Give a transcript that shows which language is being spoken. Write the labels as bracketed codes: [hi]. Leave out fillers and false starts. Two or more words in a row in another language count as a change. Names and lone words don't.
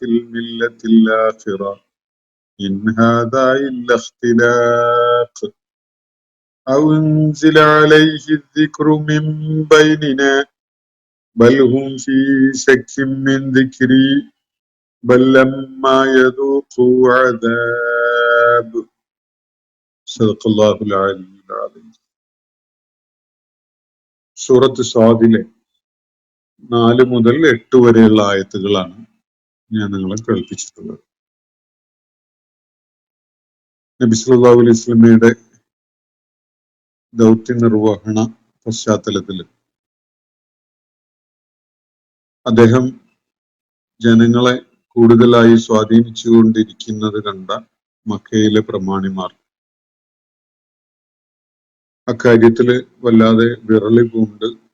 [ar] الملة الآخرة إن هذا إلا اختلاق أو أنزل عليه الذكر من بيننا بل هم في شك من ذكري بل لما يذوقوا عذاب صدق الله العلي العظيم. [ml] സൂറത്ത് സ്വാദിലെ 4 മുതൽ 8 വരെയുള്ള ആയത്തുകളാണ് ഞാൻ നിങ്ങളെ കേൾപ്പിച്ചിട്ടുള്ളത്. നബി [ar] صلى الله عليه وسلم [ml] ദൗത്യ നിർവഹണ പശ്ചാത്തലത്തിൽ അദ്ദേഹം ജനങ്ങളെ കൂടുതലായി സ്വാധീനിച്ചുകൊണ്ടിരിക്കുന്നത് കണ്ട മക്കയിലെ പ്രമാണിമാർ അക്കാര്യത്തില് വല്ലാതെ വിറളി പൂണ്ട്